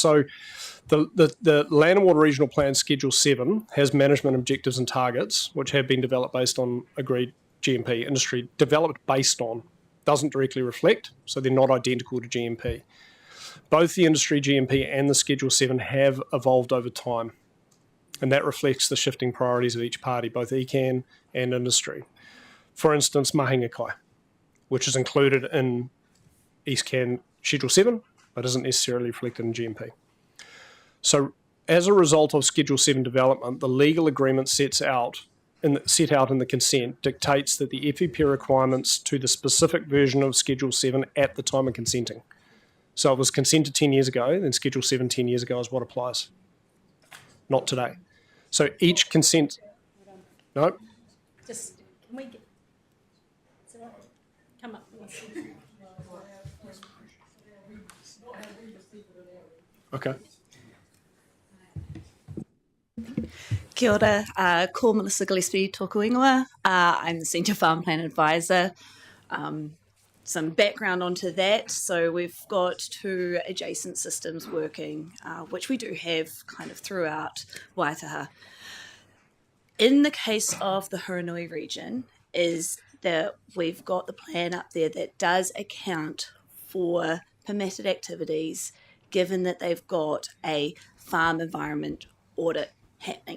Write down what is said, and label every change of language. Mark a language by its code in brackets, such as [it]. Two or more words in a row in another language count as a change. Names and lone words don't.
[en] So the Land and Water Regional Plan Schedule 7 has management objectives and targets, which have been developed based on agreed GMP, industry developed based on, doesn't directly reflect, so they're not identical to GMP. Both the industry GMP and the Schedule 7 have evolved over time, and that reflects the shifting priorities of each party, both ECAN and industry. For instance, [mi] mahinga kai, [en] which is included in EastCan Schedule 7, but isn't necessarily reflected in GMP. So as a result of Schedule 7 development, the legal agreement set out in the consent dictates that the FEP requirements to the specific version of Schedule 7 at the time of consenting. So it was consented 10 years ago, then Schedule 7 10 years ago is what applies, not today. So each consent... No? Just, can we get... Come up. Okay. [mi] Kia ora, ko Melissa Gillespie tōku ingoa. [en] I'm the Senior Farm Plan Advisor. Some background onto that. So we've got 2 adjacent systems working, which we do have kind of throughout Waitaha. In the case of the Huranui region, is that we've got the plan up there that does account for permitted activities, given that they've got a farm environment audit happening.